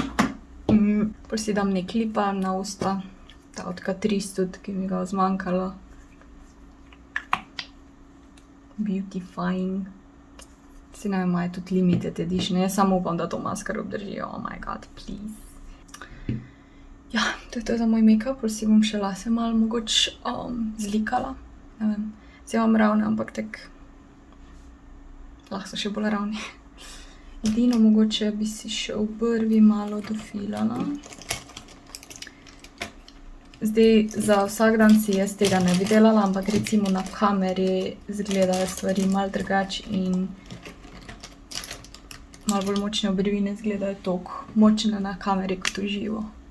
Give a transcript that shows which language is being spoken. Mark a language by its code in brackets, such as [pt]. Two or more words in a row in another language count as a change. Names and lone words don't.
[sl] Pol si dam nek lip balm na usta. Ta od Catrice tudi, ki mi ga zmanjkalo. Beautifying. Si ne vem, imajo tudi [en] limited edition. [sl] Jaz samo upam, da to maskaro obdržijo. [en] Oh my god, please. [sl] Ja, to je to za moj make-up, si bom še lase malo mogoče zlikala. Ne vem, zdaj imam ravne, ampak tak lahko so še bolj ravni. Edino mogoče bi si še obrvi malo dofilala. Zdaj, za vsak dan si jaz tega ne bi delala, ampak recimo na kameri izgledajo stvari malo drugače in malo bolj močne obrvi ne izgledajo toliko močne na kameri kot v živo.